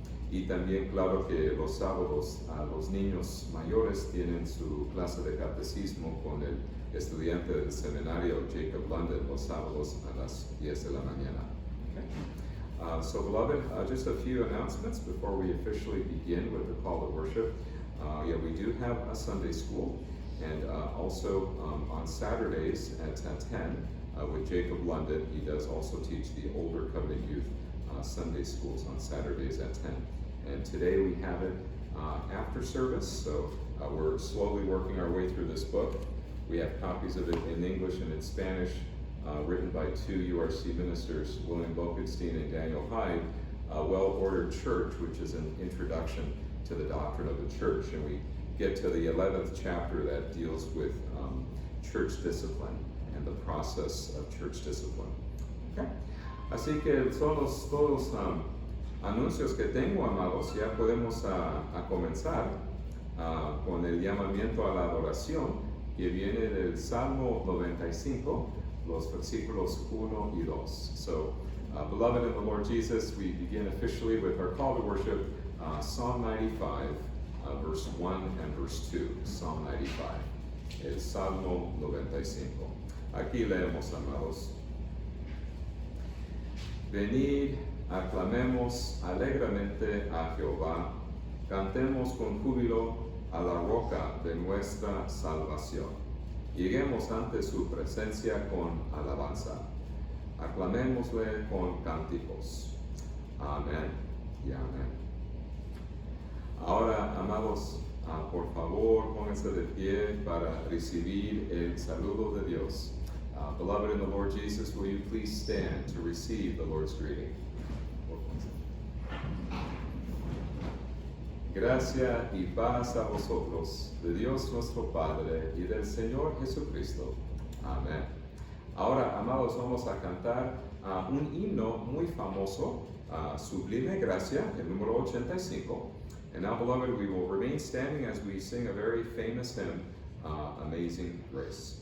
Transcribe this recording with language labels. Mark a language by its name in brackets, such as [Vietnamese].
[Spanish] Y también, claro, que los sábados los niños mayores tienen su clase de catecismo con el estudiante del seminario Jacob London los sábados a las 10 de la mañana. [English] Okay. So beloved, just a few announcements before we officially begin with the call to worship. We do have a Sunday school, and also on Saturdays at 10 with Jacob London. He does also teach the older Covenant Youth Sunday schools on Saturdays at 10. And today we have it after service, so we're slowly working our way through this book. We have copies of it in English and in Spanish, written by two URC ministers, William Bokenstein and Daniel Hyde, Well-Ordered Church, which is an introduction to the doctrine of the church. And we get to the 11th chapter that deals with church discipline and the process of church discipline. Okay. [Spanish] Así que son todos anuncios que tengo, amados. Ya podemos comenzar con el llamamiento a la adoración, que viene del Salmo 95, los versículos 1 y 2. [English] So, beloved in the Lord Jesus, we begin officially with our call to worship, Psalm 95, verse 1 and verse 2. Psalm 95, [Spanish] el Salmo 95. Aquí leemos, amados. Venid, aclamemos alegremente a Jehová, cantemos con júbilo a la roca de nuestra salvación. Lleguemos ante su presencia con alabanza. Aclamémosle con cánticos. Amén y amén. Ahora, amados, por favor, pónganse de pie para recibir el saludo de Dios. [English] Beloved in the Lord Jesus, will you please stand to receive the Lord's greeting? [Spanish] Gracia y paz a vosotros, de Dios nuestro Padre y del Señor Jesucristo. Amén. Ahora, amados, vamos a cantar un himno muy famoso, Sublime Gracia, el número 85. [English] And now, beloved, we will remain standing as we sing a very famous hymn, Amazing Grace.